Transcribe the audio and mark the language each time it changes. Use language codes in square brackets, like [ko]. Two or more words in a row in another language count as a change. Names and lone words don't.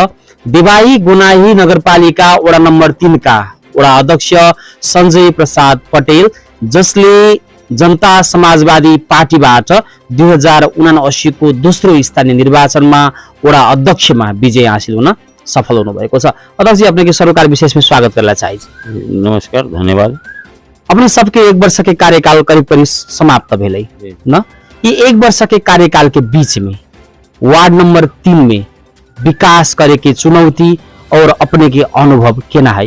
[ne] देवाही गोनाही नगरपालिका वडा नम्बर 3 का वडा अध्यक्ष सञ्जय प्रसाद पटेल, जसले जनता समाजवादी पार्टीबाट 2079 को दोस्रो स्थानीय निर्वाचनमा वडा अध्यक्षमा विजय हासिल हुन सफल हुनुभएको छ। [mai] अध्यक्ष जी, अपने के सरोकार विशेष में स्वागत करना चाहिए। नमस्कार, धन्यवाद। अपने सबके 1 वर्ष के कार्यकाल करीब करीब समाप्त भेलै न। ये 1 वर्ष के कार्यकाल के बीच में वार्ड नंबर 3 में विकास करे के चुनौती और अपने के अनुभव केना है?